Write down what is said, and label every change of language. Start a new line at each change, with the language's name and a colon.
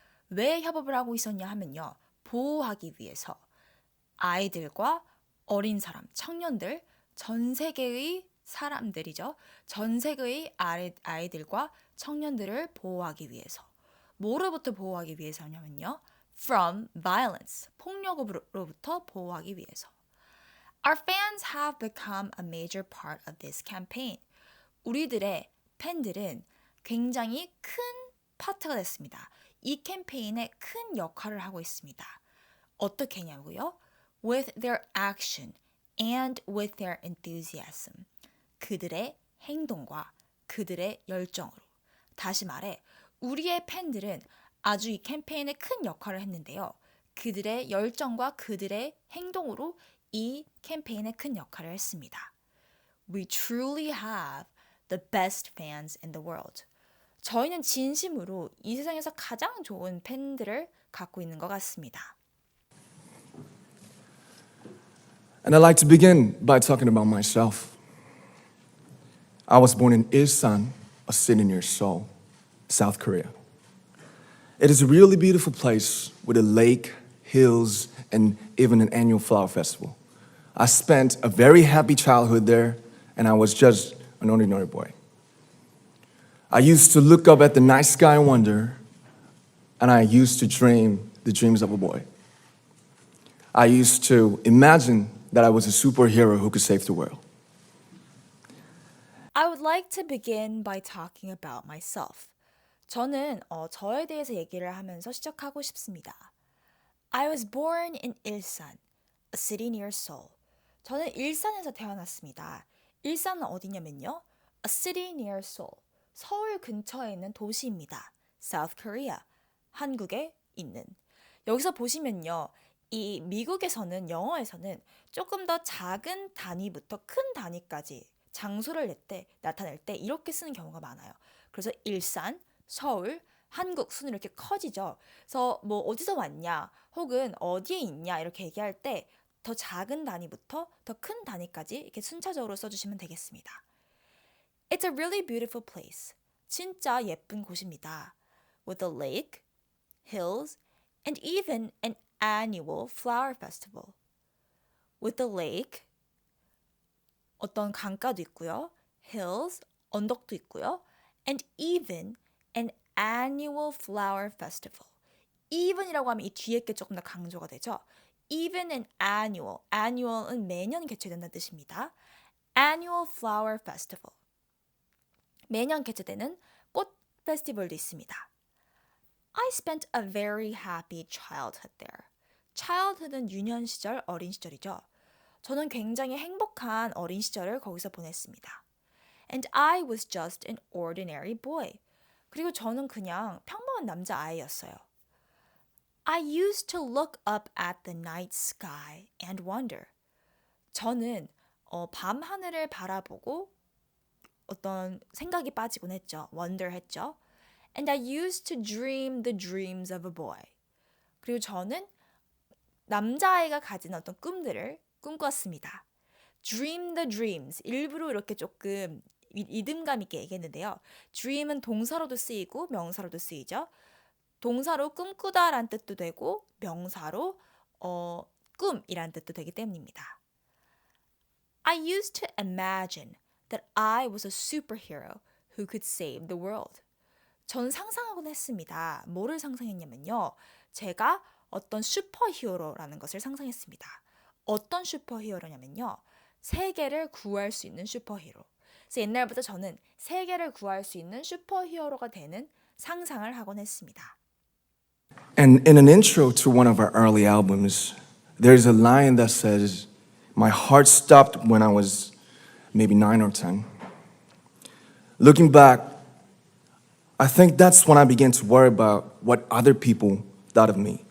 Korean: 왜 협업을 하고 있었냐 하면요. 보호하기 위해서 아이들과 어린 사람, 청년들, 전 세계의 사람들이죠. 전 세계의 아이들과 청년들을 보호하기 위해서. 뭐로부터 보호하기 위해서냐면요.
English: From violence,
Korean: 폭력으로부터 보호하기 위해서.
English: Our fans have become a major part of this campaign.
Korean: 우리들의 팬들은 굉장히 큰 파트가 됐습니다. 이 캠페인에 큰 역할을 하고 있습니다. 어떻게 했냐고요?
English: With their action and with their enthusiasm.
Korean: 그들의 행동과 그들의 열정으로. 다시 말해, 우리의 팬들은 아주 이 캠페인에 큰 역할을 했는데요. 그들의 열정과 그들의 행동으로 이 캠페인에 큰 역할을 했습니다.
English: We truly have the best fans in the world.
Korean: 저희는 진심으로 이 세상에서 가장 좋은 팬들을 갖고 있는 것 같습니다.
English: And I'd like to begin by talking about myself. I was born in Ilsan, a city near Seoul, South Korea. It is a really beautiful place with a lake, hills, and even an annual flower festival. I spent a very happy childhood there, and I was just an ordinary boy. I used to look up at the night sky and wonder, and I used to dream the dreams of a boy. I used to imagine that I was a superhero who could save the world. I would like to begin by talking about myself.
Korean: 저는 저에 대해서 얘기를 하면서 시작하고 싶습니다.
English: I was born in Ilsan, a city near Seoul.
Korean: 저는 일산에서 태어났습니다. 일산은 어디냐면요.
English: A city near Seoul.
Korean: 서울 근처에 있는 도시입니다. South Korea. 한국에 있는. 여기서 보시면요. 이 미국에서는 영어에서는 조금 더 작은 단위부터 큰 단위까지 장소를 나타낼 때 이렇게 쓰는 경우가 많아요. 그래서 일산, 서울, 한국 순으로 이렇게 커지죠. 그래서 뭐 어디서 왔냐 혹은 어디에 있냐 이렇게 얘기할 때 더 작은 단위부터 더 큰 단위까지 이렇게 순차적으로 써주시면 되겠습니다.
English: It's a really beautiful place.
Korean: 진짜 예쁜 곳입니다.
English: With a lake, hills, and even an annual flower festival. With a lake,
Korean: 어떤 강가도 있고요. hills, 언덕도 있고요.
English: and even an annual flower festival.
Korean: even이라고 하면 이 뒤에 게 조금 더 강조가 되죠.
English: even an annual,
Korean: annual은 매년 개최된다는 뜻입니다.
English: annual flower festival.
Korean: 매년 개최되는 꽃 페스티벌도 있습니다.
English: I spent a very happy childhood there.
Korean: childhood은 유년 시절, 어린 시절이죠. 저는 굉장히 행복한 어린 시절을 거기서 보냈습니다.
English: And I was just an ordinary boy.
Korean: 그리고 저는 그냥 평범한 남자아이였어요.
English: I used to look up at the night sky and wonder.
Korean: 저는 밤 하늘을 바라보고 어떤 생각이 빠지곤 했죠.
English: wonder 했죠. And I used to dream the dreams of a boy.
Korean: 그리고 저는 남자아이가 가진 어떤 꿈들을 꿈꿨습니다.
English: Dream the dreams.
Korean: 일부러 이렇게 조금 리듬감 있게 얘기했는데요. Dream은 동사로도 쓰이고 명사로도 쓰이죠. 동사로 꿈꾸다란 뜻도 되고 명사로 꿈이란 뜻도 되기 때문입니다.
English: I used to imagine that I was a superhero who could save the world.
Korean: 전 상상하곤 했습니다. 뭐를 상상했냐면요. 제가 어떤 슈퍼히어로라는 것을 상상했습니다. 어떤 슈퍼히어로냐면요. 세계를 구할 수 있는 슈퍼히어로. 그래서 옛날부터 저는 세계를 구할 수 있는 슈퍼히어로가 되는 상상을 하곤 했습니다.
English: And in an intro to one of our early albums, there's a line that says, "My heart stopped when I was maybe 9 or 10. Looking back, I think that's when I began to worry about what other people thought of me